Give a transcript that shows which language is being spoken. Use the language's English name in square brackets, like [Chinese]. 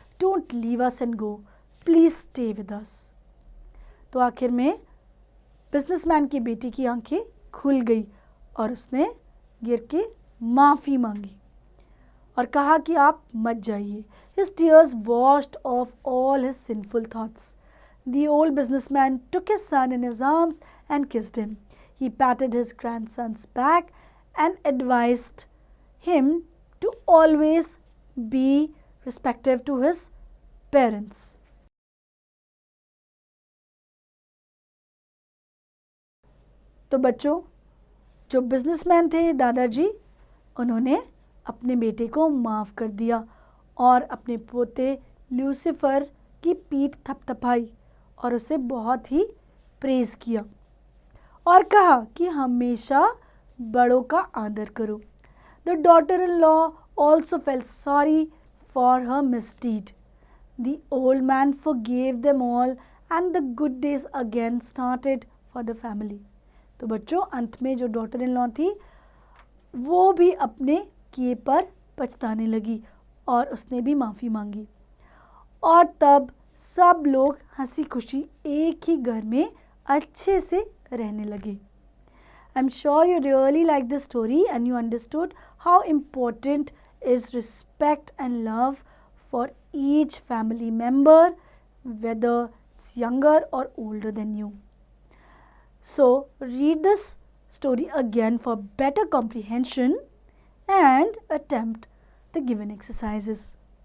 [English] Don't leave us and go. Please stay with us. [Hindi] तो आखिर में बिजनेसमैन की बेटी की आंखें खुल गई और उसने गिर के माफ़ी मांगी और कहा कि आप मत जाइए. [English] His tears washed off all his sinful thoughts. The old businessman took his son in his arms and kissed him. He patted his grandson's back and advised him to always be respectful to his parents. [Hindi] तो बच्चों, जो businessman थे दादाजी, उन्होंने अपने बेटे को माफ़ कर दिया और अपने पोते ल्यूसिफर की पीठ थपथपाई और उसे बहुत ही प्रेज़ किया और कहा कि हमेशा बड़ों का आदर करो. [English] The daughter-in-law also felt sorry for her misdeed. The old man forgave them all and the good days again started for the family. [Hindi] तो बच्चों, अंत में जो डॉटर इन लॉ थी वो भी अपने किए पर पछताने लगी और उसने भी माफ़ी मांगी और तब सब लोग हंसी खुशी एक ही घर में अच्छे से रहने लगे. [English] I'm sure you really liked this story and you understood how important is respect and love for each family member, whether it's younger or older than you. So, read this story again for better comprehension and attempt the given exercises.